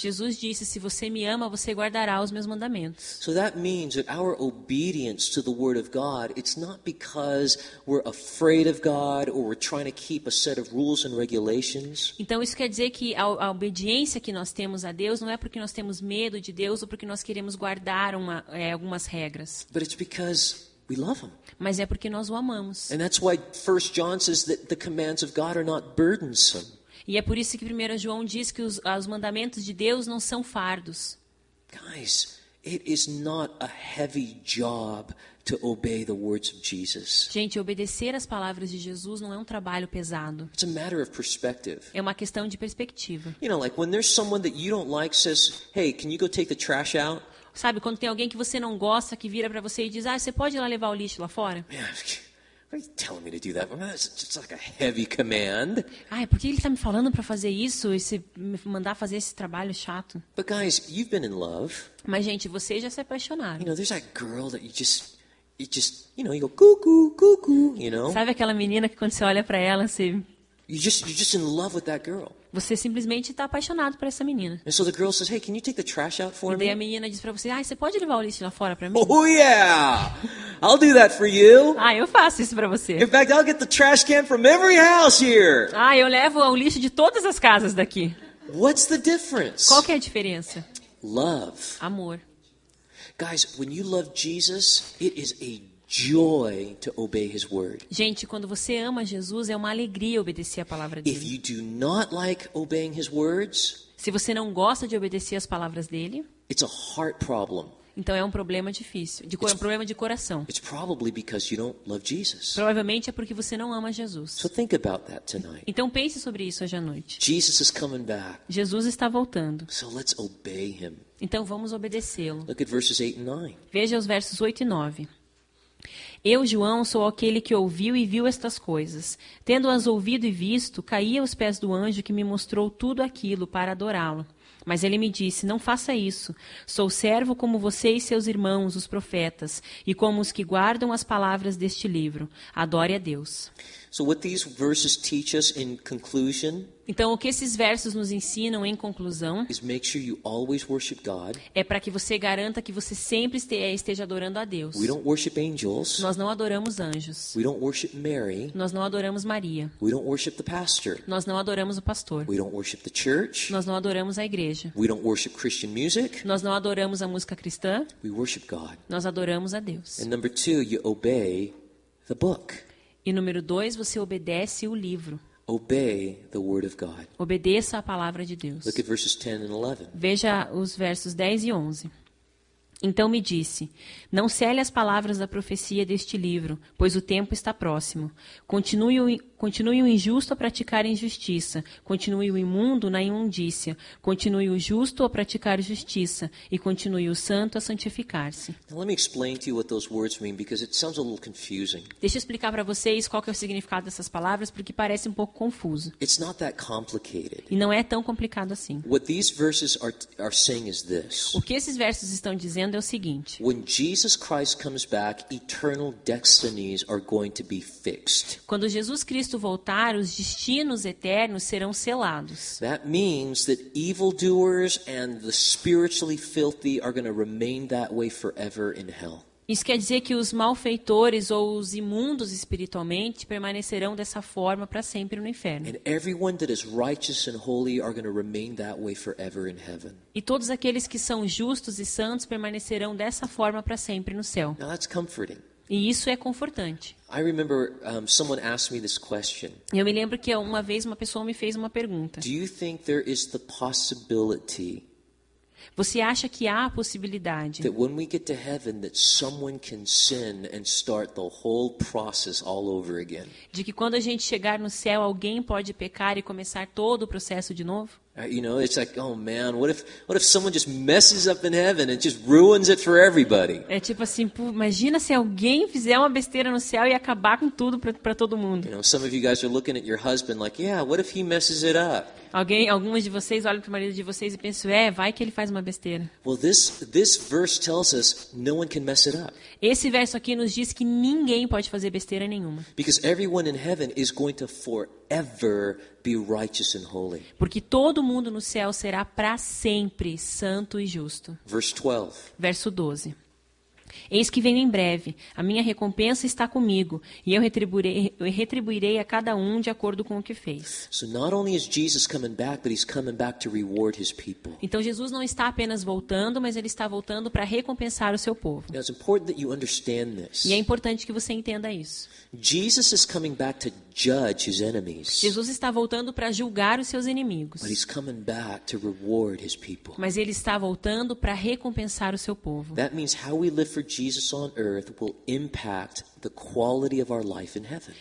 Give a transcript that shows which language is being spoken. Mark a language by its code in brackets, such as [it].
[pt] Jesus disse: se você me ama, você guardará os meus mandamentos. [en] So that means that our obedience to the word of God, it's not because we're afraid of God or we're trying to keep a set of rules and regulations. [pt] Então isso quer dizer que a obediência que nós temos a Deus não é porque nós temos medo de Deus ou porque nós queremos guardar algumas regras. [en] But it's because we love him. [pt] Mas é porque nós o amamos. [en] And that's why 1 John says that the commands of God are not burdensome. [pt] E é por isso que 1 João diz que os mandamentos de Deus não são fardos. [en] Guys, it is not a heavy job to obey the words of Jesus. [pt] Gente, obedecer às palavras de Jesus não é um trabalho pesado. [en] It's a matter of perspective. [pt] É uma questão de perspectiva. [en] You know, like when there's someone that you don't like says, "Hey, can you go take the trash out?" [pt] Sabe, quando tem alguém que você não gosta, que vira para você e diz: você pode ir lá levar o lixo lá fora? [en] Man, why are you telling me to do that? That's just like a heavy command. [pt] Por que ele está me falando para fazer isso e me mandar fazer esse trabalho chato? [en] But guys, you've been in love. [pt] Mas, gente, vocês já se apaixonaram. [en] You know, there's that girl that you go cuckoo, cuckoo, you know? [pt] Sabe aquela menina que quando você olha para ela, [en] you're just in love with that girl. [pt] Você simplesmente está apaixonado por essa menina. [en] And so the girl says, "Hey, can you take the trash out for [pt] E daí [en] me?" [pt] a menina diz para você: você pode levar o lixo lá fora para mim? [en] Oh yeah, I'll do that for you. [pt] Eu faço isso para você. [en] In fact, I'll get the trash can from every house here. [pt] Eu levo o lixo de todas as casas daqui. [en] What's the difference? [pt] Qual que é a diferença? [en] Love. [pt] Amor. [en] Guys, when you love Jesus, it is a joy to obey his word. [pt] Gente, quando você ama Jesus, é uma alegria obedecer a palavra [en] If [pt] dele. [en] you do not like obeying his words, [pt] Se você não gosta de obedecer as palavras dele, [en] it's a heart problem. [pt] então é um problema difícil, é um problema de coração. [en] It's probably because you don't love Jesus. [pt] Provavelmente é porque você não ama Jesus. [en] So think about that tonight. [pt] Então pense sobre isso hoje à noite. [en] Jesus is coming back. [pt] Jesus está voltando. [en] So let's obey him. [pt] Então vamos obedecê-lo. [en] Look at verses 8 and 9. [pt] Veja os versos 8 e 9. Eu, João, sou aquele que ouviu e viu estas coisas. Tendo-as ouvido e visto, caí aos pés do anjo que me mostrou tudo aquilo para adorá-lo. Mas ele me disse, não faça isso. Sou servo como você e seus irmãos, os profetas, e como os que guardam as palavras deste livro. Adore a Deus. [en] So what these verses teach us in conclusion [pt] Então, o que esses versos nos ensinam em conclusão [en] is make sure you always worship God. [pt] é para que você garanta que você sempre esteja adorando a Deus. [en] We don't worship angels. [pt] Nós não adoramos anjos. [en] We don't worship Mary. [pt] Nós não adoramos Maria. [en] We don't worship the pastor. [pt] Nós não adoramos o pastor. [en] We don't worship the church. [pt] Nós não adoramos a igreja. [en] We don't worship Christian music. [pt] Nós não adoramos a música cristã. [en] We worship God. [pt] Nós adoramos a Deus. [en] And number 2, you obey the book. [pt] E número 2, você obedece o livro. [en] Obey the word of God. [pt] Obedeça a palavra de Deus. [en] Look at verses 10 and 11. [pt] Veja os versos 10 e 11. Então me disse, não cele as palavras da profecia deste livro, pois o tempo está próximo. Continue o injusto a praticar injustiça, continue o imundo na imundícia, continue o justo a praticar justiça, e continue o santo a santificar-se. [en] Now let me explain to you what those words mean because it sounds a little confusing. [pt] Deixa eu explicar para vocês qual que é o significado dessas palavras, porque parece um pouco confuso. [en] It's not that complicated. [pt] E não é tão complicado assim. [en] What these verses are saying is this. [pt] O que esses versos estão dizendo é o seguinte. [en] When Jesus Christ comes back, eternal destinies are going to be fixed. [pt] Quando Jesus Cristo voltar, os destinos eternos serão selados. [en] That means that evildoers and the spiritually filthy are going to remain that way forever in hell. [pt] Isso quer dizer que os malfeitores ou os imundos espiritualmente permanecerão dessa forma para sempre no inferno. [en] And everyone that is righteous and holy are going to remain that way forever in heaven. [pt] E todos aqueles que são justos e santos permanecerão dessa forma para sempre no céu. [en] Now that's comforting. [pt] E isso é confortante. [en] I remember someone asked me this question. [pt] Eu me lembro que uma vez uma pessoa me fez uma pergunta. [en] Do you think there is the possibility [pt] Você acha que há a possibilidade [en] that when we get to heaven that someone can sin and start the whole process all over again? [pt] de que quando a gente chegar no céu alguém pode pecar e começar todo o processo de novo? [en] You know, it's like, oh man, what if someone just messes up in heaven and just ruins it for everybody? [pt] É tipo assim, imagina se alguém fizer uma besteira no céu e acabar com tudo para todo mundo. [en] You know, some of you guys are looking at your husband like, yeah, what if he messes it up? [pt] Algumas de vocês olham para o marido de vocês e pensam, vai que ele faz uma besteira. [en] Well, this verse tells us no one can mess it up. [pt] Esse verso aqui nos diz que ninguém pode fazer besteira nenhuma. [en] Because everyone in heaven is going to forever be righteous and holy. [pt] Porque todo mundo no céu será para sempre santo e justo. [en] Verse 12. [pt] Verso 12. Eis que venho em breve, a minha recompensa está comigo, e eu retribuirei a cada um de acordo com o que fez. [en] So not only is Jesus coming back, but he's coming back to reward his people. [pt] Então Jesus não está apenas voltando, mas ele está voltando para recompensar o seu povo. [en] Now it's important that you understand this. [pt] E é importante que você entenda isso. [en] Jesus is coming back to judge his enemies. [pt] Jesus está voltando para julgar os seus inimigos. [en] But he's coming back to reward his people. [pt] Mas ele está voltando para recompensar o seu povo. [en] That means how we live for Jesus on earth will impact the quality of our life in heaven.